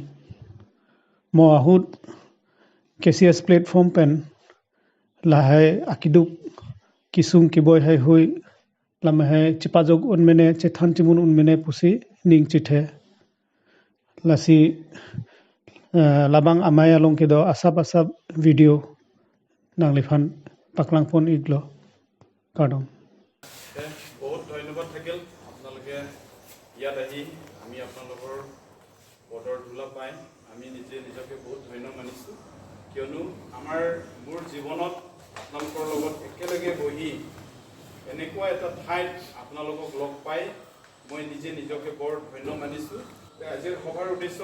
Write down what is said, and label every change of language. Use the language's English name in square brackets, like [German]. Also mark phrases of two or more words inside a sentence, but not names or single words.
[Karbi] mo ahut KCS platform pen lahai akiduk kisung kiboy hai hui lamahe chipajog unmene chethan timun unmene pusi ning chithe lasi labang amai along kedo asap video nanglifan paklangpon iglo kadom [Assamese] বহুত ধন্যবাদ থাকিল আপোনালোকে ইয়াত আহি আমি আপোনালোকৰ পদৰ ধূলা পাই আমি নিজকে বহুত ধন্য মানিছোঁ কিয়নো মোৰ জীৱনত আপোনালোকৰ লগত একেলগে বহি এনেকুৱা এটা ঠাইত আপোনালোকক লগ পাই মই নিজকে বৰ ধন্য মানিছোঁ আজিৰ সভাৰ উদ্দেশ্য